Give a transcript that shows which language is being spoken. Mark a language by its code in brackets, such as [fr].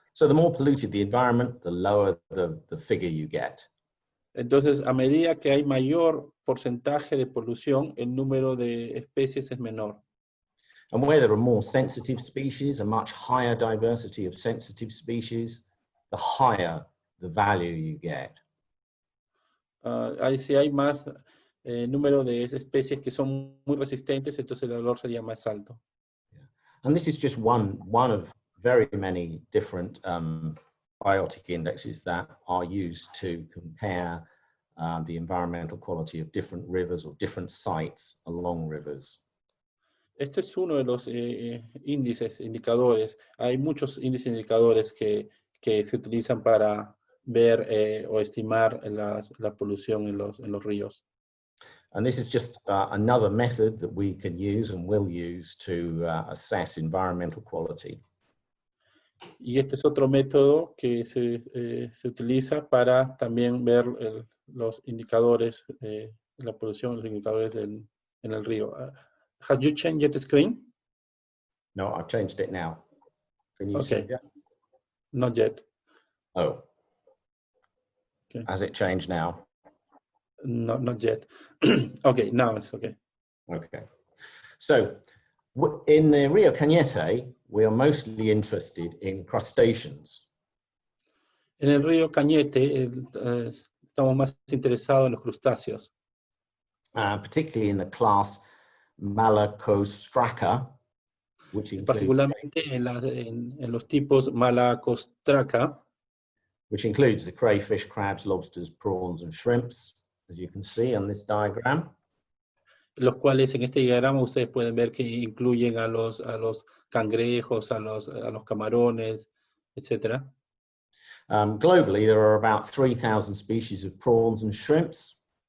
[en] So the more polluted the environment, the lower the figure you get. [es] Entonces, a medida que hay mayor porcentaje de polución, el número de especies es menor. [en] And where there are more sensitive species, a much higher diversity of sensitive species, the higher the value you get. [es] Si hay más número de especies que son muy resistentes, entonces el valor sería más alto. [en] Yeah. And this is just one of very many different biotic indexes that are used to compare the environmental quality of different rivers or different sites along rivers. [es] Este es uno de los indicadores. Hay muchos índices indicadores que se utilizan para ver o estimar la polución en los ríos. [en] And this is just another method that we can use and will use to assess environmental quality. [es] Y este es otro método que se utiliza para también ver los indicadores de la polución, los indicadores en el río. [en] Have you changed the screen? No, I've changed it now. Can you see that? Not yet. Oh. Okay. Has it changed now? No, not yet. Okay, now it's okay. Okay. So in the Rio Cañete, we are mostly interested in crustaceans. [es] En el río Cañete estamos más interesados en los crustáceos. [en] Particularly in the class Malacostraca, which includes, [es] particularmente en los tipos Malacostraca, [en] which includes the crayfish, crabs, lobsters, prawns, and shrimps, as you can see on this diagram. [es] los cuales en este diagrama ustedes pueden ver que incluyen a los cangrejos, a los camarones, etc. [en] Globally, there are about 3,000 species of prawns and shrimps.